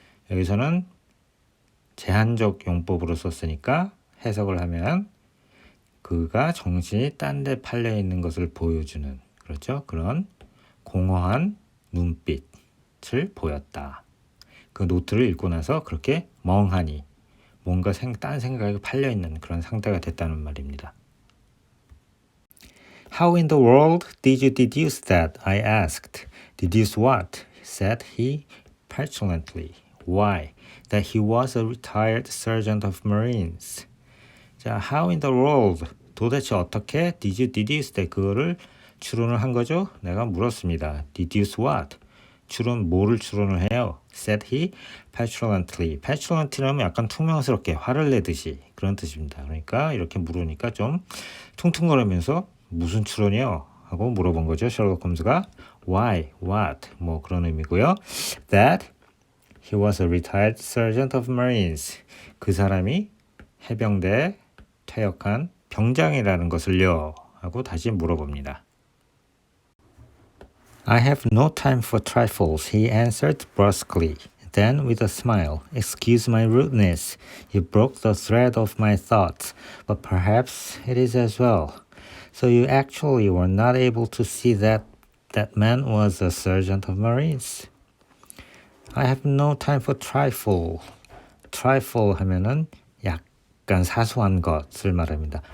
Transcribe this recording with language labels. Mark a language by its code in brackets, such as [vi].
[ko] 여기서는 제한적 용법으로 썼으니까 해석을 하면 그가 정신이 딴 데 팔려 있는 것을 보여주는 그렇죠. 그런 공허한 눈빛을 보였다. 그 노트를 읽고 나서 그렇게 멍하니 뭔가 딴 생각에 팔려 있는 그런 상태가 됐다는 말입니다. [en] How in the world did you deduce that? I asked. Deduce what? said he petulantly. Why? That he was a retired sergeant of Marines. 자, how in the world? [ko] 도대체 어떻게? [en] Did you deduce that? [ko] 그거를 추론을 한 거죠? 내가 물었습니다. [en] Deduce what? [ko] 뭐를 추론을 해요? [en] Said he petulantly. [ko] petulantly라면 약간 퉁명스럽게 화를 내듯이 그런 뜻입니다. 그러니까 이렇게 물으니까 좀 퉁퉁거리면서 무슨 추론이요? 하고 물어본 거죠. 셜록 홈즈가 why, what 뭐 그런 의미고요. [en] That he was a retired sergeant of Marines. [ko] 그 사람이 해병대에 퇴역한 병장이라는 것을요. 하고 다시 물어봅니다. [en] I have no time for trifles, he answered brusquely. Then, with a smile, excuse my rudeness. You broke the thread of my thoughts, but perhaps it is as well. So you actually were not able to see that that man was a sergeant of Marines. I have no time for trifle. [ko] trifle 하면은 약간 사소한 것을 말합니다.